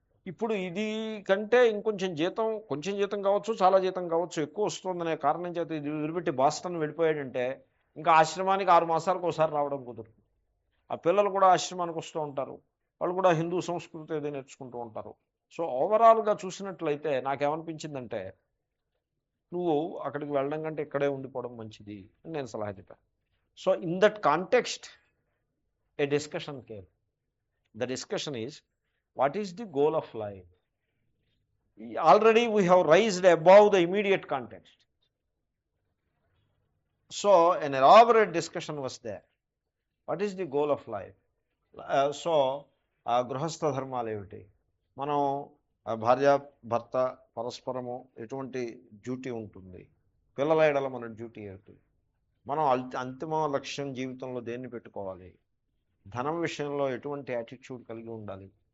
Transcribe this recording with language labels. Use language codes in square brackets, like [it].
[te] ఇప్పుడు ఇది కంటే ఇంకొంచెం జీతం, కొంచెం జీతం కావచ్చు, చాలా జీతం కావచ్చు, ఎక్కువ వస్తుందనే కారణం చేత ఇది వదిలిపెట్టి బాస్టన్ వెళ్ళిపోయాడంటే ఇంకా ఆశ్రమానికి 6 మాసాలకు ఒకసారి రావడం కుదురుతుంది. ఆ పిల్లలు కూడా ఆశ్రమానికి వస్తూ ఉంటారు, వాళ్ళు కూడా హిందూ సంస్కృతి ఏదో నేర్చుకుంటూ ఉంటారు. సో ఓవరాల్గా చూసినట్లయితే నాకేమనిపించిందంటే నువ్వు అక్కడికి వెళ్ళడం కంటే ఇక్కడే ఉండిపోవడం మంచిది అని నేను సలహా చెప్పాను. [en] So in that context a discussion came. The discussion is what is the goal of life? Already we have raised above the immediate context. So an elaborate discussion was there. What is the goal of life? [te] So గృహస్థ ధర్మాలు ఏమిటి, మనం భార్య భర్త పరస్పరము ఎటువంటి duty ఉంటుంది, పిల్లల ఎడల మన డ్యూటీ ఏమిటి, మనం అంతిమ లక్ష్యం జీవితంలో దేన్ని పెట్టుకోవాలి, ధనం విషయంలో ఎటువంటి యాటిట్యూడ్ కలిగి ఉండాలి.